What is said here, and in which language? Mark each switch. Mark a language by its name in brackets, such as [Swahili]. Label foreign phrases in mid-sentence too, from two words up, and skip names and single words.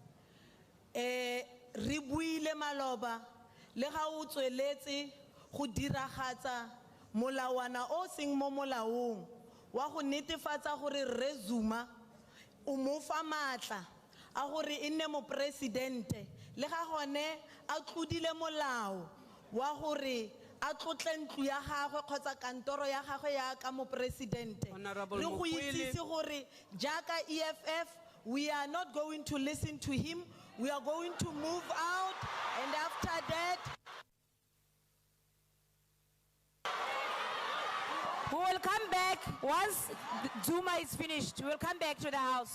[Tswana] re buile maloba le ga o tsweletse go diragatsa molawana o seng mo molaong wa go netefatsa gore Rre Zuma o mo fa matla a gore e nne mopresidente le ga gone a tlodile molao wa gore a tlotle ntlo ya gagwe kgotsa kantoro ya gagwe ya ka mopresidente [English] Honorable [Tswana] re go Mokwele. itsise gore jaaka [English] EFF we are not going to listen to him, we are going to move out, and after that We will come back once Zuma is finished. We will come back to the House.